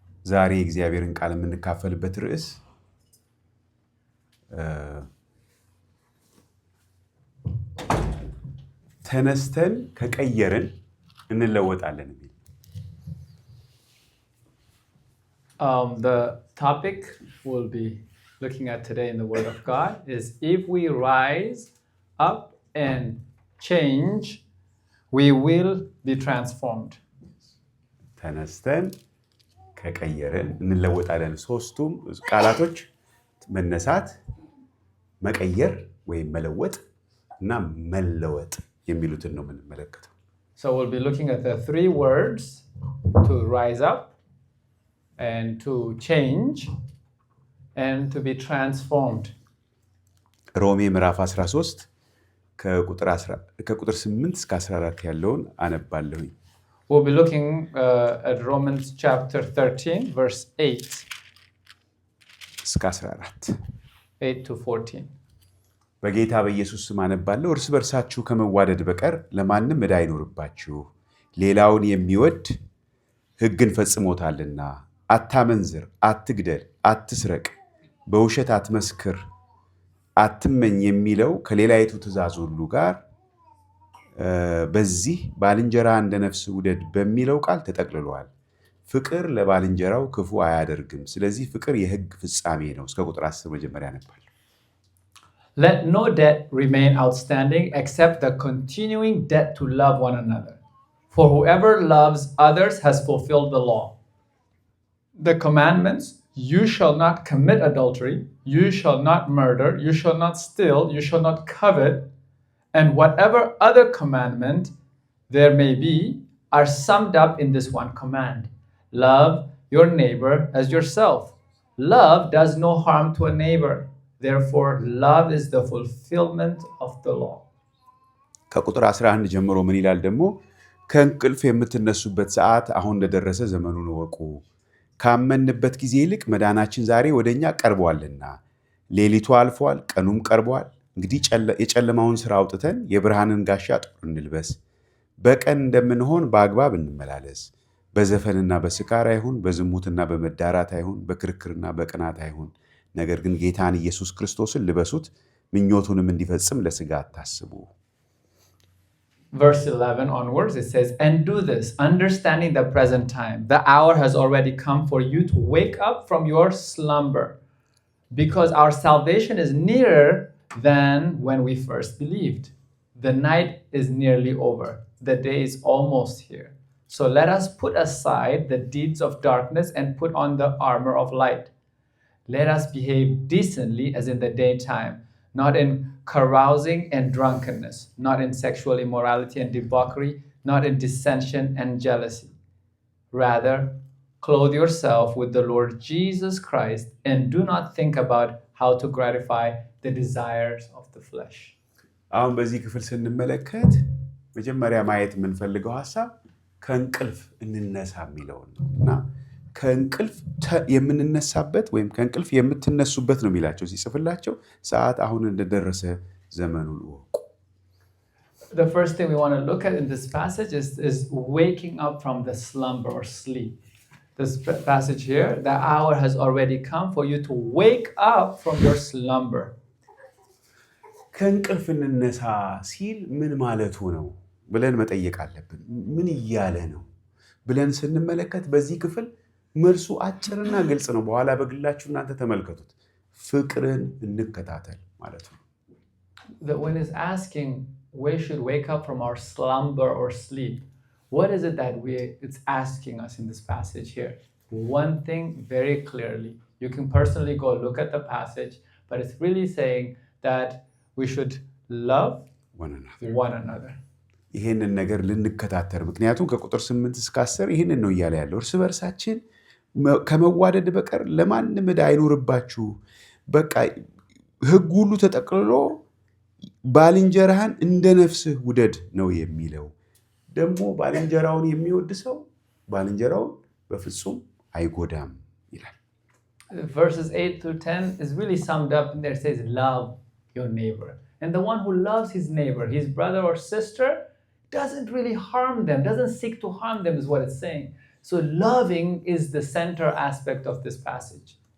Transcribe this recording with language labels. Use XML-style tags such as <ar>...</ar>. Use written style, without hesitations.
<am>ዛሬ እግዚአብሔርን ቃል የምንካፈልበት ርዕስ ተነስተን ከቀየርን እንለወጣለን የሚል።</am> <en>The topic we'll be looking at today in the Word of God is if we rise up and change, we will be transformed.</en> <am>ተነስተን ከቀየርን እንለወጣለን። ሶስቱም ቃላቶች መነሳት፣ መቀየር ወይም መለወጥ እና መለወጥ የሚሉትን ነው የምንመለከተው።</am> <en>So we'll be looking at the three words to rise up and to change and to be transformed.</en> <am>ሮሜ ምዕራፍ 13 ከቁጥር 8 እስከ 14 ያለውን አነባለሁኝ።</am> <en>We'll be looking at Romans chapter 13 verse 8</en> <am>እስከ 14</am> <en>8 to 14.</en> <am>በጌታ በኢየሱስ ስም አነባለሁ። እርስ በርሳችሁ ከመዋደድ በቀር ለማንም ዕዳ አይኖርባችሁ። ሌላውን የሚወድ ሕግን ፈጽሞታልና። አታመንዝር፣ አትግደል፣ አትስረቅ፣ በውሸት አትመስክር፣ አትመኝ የሚለው ከሌላይቱ ትእዛዝ ሁሉ ጋር በዚህ ባልንጀራ እንደ ነፍስ ውደድ በሚለው ቃል ተጠቅልሏል። ፍቅር ለባልንጀራው ክፉ አያደርግም። ስለዚህ ፍቅር የሕግ ፍጻሜ ነው። እስከ ቁጥር 10 መጀመሪያ ነበር።</am> <en>Let no debt remain outstanding except the continuing debt to love one another. For whoever loves others has fulfilled the law. The commandments, you shall not commit adultery, you shall not murder, you shall not steal, you shall not covet, and whatever other commandment there may be are summed up in this one command. Love your neighbor as yourself. Love does no harm to a neighbor. Therefore, love is the fulfillment of the law.</en> <am>ከቁጥር 11 ጀምሮ ምን ይላል ደግሞ? ከእንቅልፍ የምትነሱበት ሰዓት አሁን እንደደረሰ ዘመኑን እወቁ። ካመንበት ጊዜ ይልቅ መዳናችን ዛሬ ወደኛ ቀርቧልና። ሌሊቱ አልፏል፣ ቀኑም ቀርቧል። እንግዲህ የጨለማውን ሥራ አውጥተን የብርሃንን ጋሻ ጦር እንልበስ። በቀን እንደምንሆን በአግባብ እንመላለስ። በዘፈንና በስካር አይሁን፣ በዝሙትና በመዳራት አይሁን፣ በክርክርና በቅናት አይሁን። ነገር ግን ጌታን ኢየሱስ ክርስቶስን ልበሱት፣ ምኞቱንም እንዲፈጽም ለሥጋ አታስቡ።</am> <en>Verse 11 onwards, it says, and do this, understanding the present time. The hour has already come for you to wake up from your slumber, because our salvation is nearer than when we first believed. The night is nearly over. The day is almost here. So let us put aside the deeds of darkness and put on the armor of light. Let us behave decently as in the daytime, not in carousing and drunkenness, not in sexual immorality and debauchery, not in dissension and jealousy. Rather, clothe yourself with the Lord Jesus Christ and do not think about how to gratify the desires of the flesh.</en> <am>አሁን በዚህ ክፍል ስንመለከት መጀመሪያ ማየት የምንፈልገው ሐሳብ ከእንቅልፍ እንነሳ የሚለውን ነው እና ከእንቅልፍ የምንነሳበት ወይም ከእንቅልፍ የምትነሱበት ነው የሚላቸው ሲጽፍላቸው ሰዓት አሁን እንደደረሰ ዘመኑን እወቁ።</am> <en>The first thing we want to look at in this passage is waking up from the slumber or sleep. This passage here, the hour has already come for you to wake up from your slumber.</en> <am>ከእንቅልፍ እንነሳ ሲል ምን ማለቱ ነው ብለን መጠየቅ አለብን። ምን እያለ ነው ብለን ስንመለከት በዚህ ክፍል መልሱ አጭርና ግልጽ ነው። በኋላ በግላችሁ እናንተ ተመልከቱት። ፍቅርን እንከታተል ማለት ነው።</am> <en>When it's asking we should wake up from our slumber or sleep, what is it that it's asking us in this passage here? One thing very clearly. You can personally go look at the passage, but it's really saying that we should love one another.</en> <am>ይሄንን ነገር ልንከታተል ምክንያቱም ከቁጥር 8 እስከ 10 ይሄንን ነው እያለ ያለው። እርስ በርሳችን ከመዋደድ በቀር ለማንም ዕዳ አይኖርባችሁ። በቃ ሕግ ሁሉ ተጠቅልሎ ባልንጀራህን እንደ ነፍስህ ውደድ ነው የሚለው። ደግሞ ባልንጀራውን የሚወድ ሰው ባልንጀራውን በፍጹም አይጎዳም ይላል።</am> <en>Verses 8 through 10 is really summed up in there. It says, love your neighbor. And the one who loves his neighbor, his brother or sister, doesn't really harm them, doesn't seek to harm them is what it's saying. So loving is the center aspect of this passage.</en>